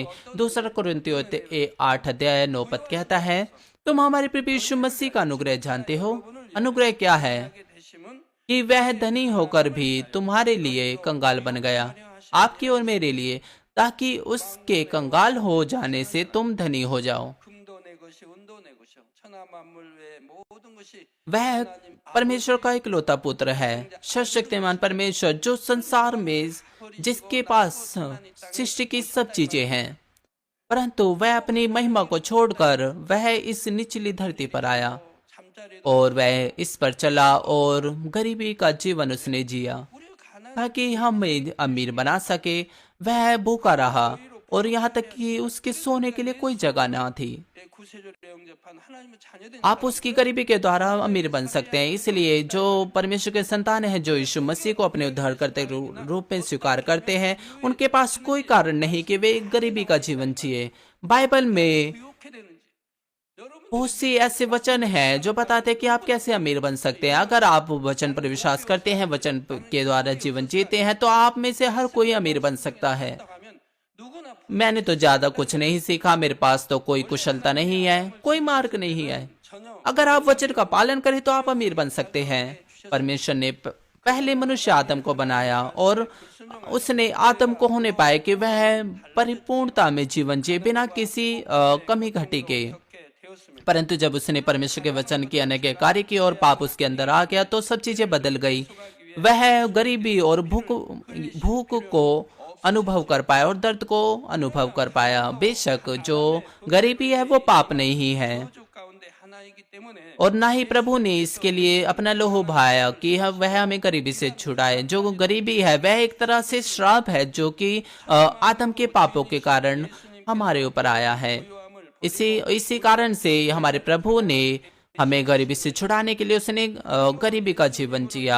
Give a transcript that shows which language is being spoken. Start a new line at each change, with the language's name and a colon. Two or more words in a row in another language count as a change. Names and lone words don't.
Hindi: 2 कुरिन्थियों 8 अध्याय 9 पद कहता है, तुम हमारे प्रभु यीशु मसीह का अनुग्रह जानते हो। अनुग्रह क्या है? कि वह धनी होकर भी तुम्हारे लिए कंगाल बन गया। आपकी और मेरे लिए, ताकि उसके कंगाल हो जाने से तुम धनी हो जाओ।
Korean: 금도 내 것이 은도 내 것이요 천하 만물 외 모든 것이
Hindi: वह
Korean: 하나님
Hindi: परमेश्वर का इकलौता पुत्र है, सर्वशक्तिमान परमेश्वर, जो संसार में जिसके पास सृष्टि की सब चीजें हैं, परंतु वह अपनी महिमा को छोड़कर वह इस निचली धरती पर आया
Korean: 잠자리도
Hindi: और वह इस पर चला और गरीबी का जीवन उसने जिया
Korean: 우리를 가난하게
Hindi: ताकि हमें अमीर बना सके। वह भूखा रहा और यहाँ तक कि उसके सोने के लिए कोई जगह ना थी।
Korean: 구세주를 영접한 하나님의 자녀된
Hindi: आप उसकी गरीबी के द्वारा अमीर बन सकते हैं। इसलिए जो परमेश्वर के संतान हैं, जो यीशु मसीह को अपने उद्धारकर्ता के रूप में स्वीकार करते हैं, उनके पास कोई कारण नहीं कि वे गरीबी का जीवन जिए। बाइबल में
Korean: 유혹해 되는지 여러분
Hindi: बहुत सी ऐसे वचन हैं जो बताते हैं कि आप कैसे अमीर बन सकते हैं। अगर आप वचन पर विश्वास करते हैं, वचन के द्वारा जीवन जीते हैं, तो आप में से हर कोई अमीर बन सकता है।
Korean: 하면 누구나
Hindi: मैंने तो ज्यादा कुछ नहीं सीखा, मेरे पास तो कोई कुशलता नहीं है, कोई मार्ग नहीं है।
Korean: 전혀
Hindi: अगर आप वचन का पालन करें तो आप अमीर बन सकते हैं। परमेश्वर ने पहले मनुष्य आदम को बनाया और उसने आदम को होने पाए कि वह परिपूर्णता में जीवन जिए बिना किसी कमी घटी के।
Korean: 그렇게 되었습니다.
Hindi: परंतु जब उसने परमेश्वर के वचन की अनज्ञाकारी की और पाप उसके अंदर आ गया तो सब चीजें बदल गई। वह गरीबी और भूख को अनुभव कर पाया और दर्द को अनुभव कर पाया। बेशक जो गरीबी है वो पाप नहीं है
Korean: 주 가운데 하나이기 때문에
Hindi: और ना ही प्रभु ने इसके लिए अपना लोहू बहाया कि वह हमें गरीबी से छुड़ाए। जो गरीबी है वह एक तरह से श्राप है जो कि आदम के पापों के कारण हमारे ऊपर आया है। इसी कारण से हमारे प्रभु ने हमें गरीबी से छुड़ाने के लिए उसने गरीबी का जीवन जिया।